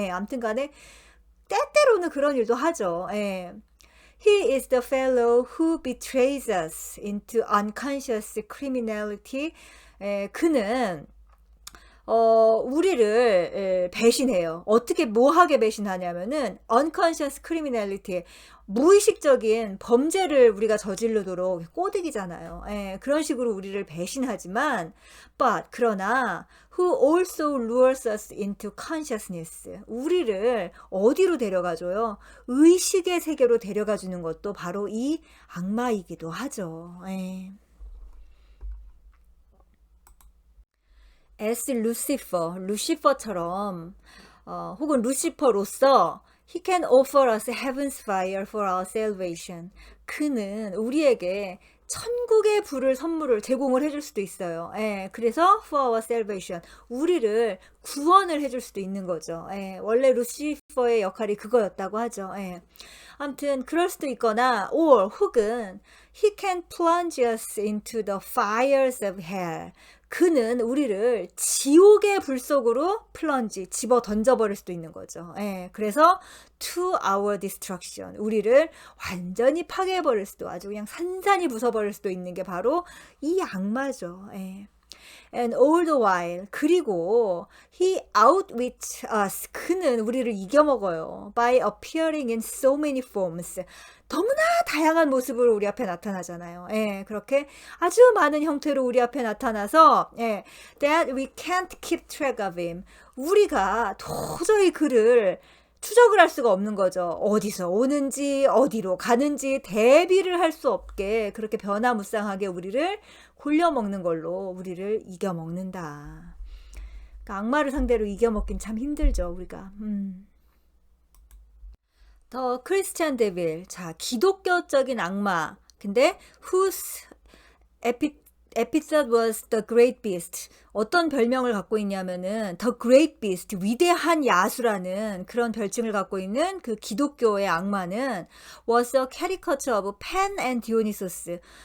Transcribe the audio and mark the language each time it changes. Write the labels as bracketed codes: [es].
[ko] 아무튼 간에 때때로는 그런 일도 하죠. [en] He is the fellow who betrays us into unconscious criminality. [ko] 그는 우리를 배신해요. 어떻게 뭐하게 배신하냐면은 [en] unconscious criminality, [ko] 무의식적인 범죄를 우리가 저지르도록 꼬드기잖아요. 그런 식으로 우리를 배신하지만 [en] but [ko] 그러나 [en] who also lures us into consciousness, [ko] 우리를 어디로 데려가줘요? 의식의 세계로 데려가주는 것도 바로 이 악마이기도 하죠. [en] as Lucifer, [ko] 루시퍼처럼 혹은 루시퍼로서 [en] he can offer us heaven's fire for our salvation. [ko] 그는 우리에게 천국의 불을 선물을 제공을 해줄 수도 있어요. 그래서 [en] for our salvation, [ko] 우리를 구원을 해줄 수도 있는 거죠. 원래 루시퍼의 역할이 그거였다고 하죠. 아무튼 그럴 수도 있거나 [en] or [ko] 혹은 [en] he can plunge us into the fires of hell. [ko] 그는 우리를 지옥의 불 속으로 플런지 집어 던져버릴 수도 있는 거죠. 그래서 [en] to our destruction, [ko] 우리를 완전히 파괴해버릴 수도, 아주 그냥 산산이 부숴버릴 수도 있는 게 바로 이 악마죠. [en] And all the while, [ko] 그리고 [en] he outwits us, [ko] 그는 우리를 이겨먹어요. [en] By appearing in so many forms, [ko] 너무나 다양한 모습으로 우리 앞에 나타나잖아요. 그렇게 아주 많은 형태로 우리 앞에 나타나서 [en] that we can't keep track of him, [ko] 우리가 도저히 그를 추적을 할 수가 없는 거죠. 어디서 오는지 어디로 가는지 대비를 할 수 없게 그렇게 변화무쌍하게 우리를 골려먹는 걸로 우리를 이겨먹는다. 그러니까 악마를 상대로 이겨먹긴 참 힘들죠, 우리가. [en] 더 크리스찬 데빌. [ko] 자, 기독교적인 악마. 근데 [en] whose epithet was the great beast. [ko] 어떤 별명을 갖고 있냐면은 [en] the great beast, [ko] 위대한 야수라는 그런 별칭을 갖고 있는 그 기독교의 악마는 [en] was a caricature of Pan and Dionysus.